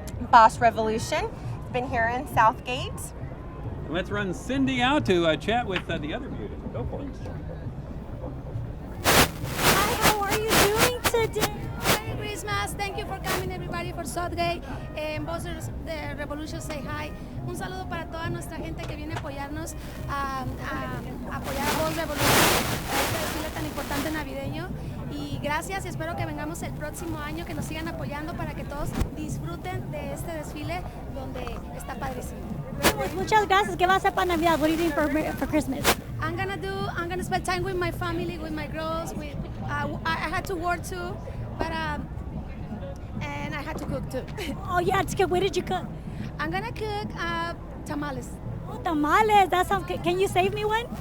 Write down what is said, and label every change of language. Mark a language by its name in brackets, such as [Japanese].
[English] Boss Revolution has been here in Southgate. Let's run Cindy out to chat with the other beauty. Go for it. Hi, how are you doing today? Merry Christmas. Thank you for coming, everybody, for Southgate. Boss de Revolution say hi. [Spanish] Un saludo para toda nuestra gente que viene a apoyarnos, a apoyar a Boss Revolution, este desfile tan importante navideño. Y gracias, y espero que vengamos el próximo año, que nos sigan apoyando para que todos disfruten de este desfile donde está padrísimo. Muchas gracias. ¿Qué va a hacer para Navidad? [English] What are you doing for Christmas? I'm gonna spend time with my family, with my girls. I had to work too, but and I had to cook too. Oh yeah, what did you cook? I'm gonna cook tamales. Oh, tamales. That sounds good. Can you save me one?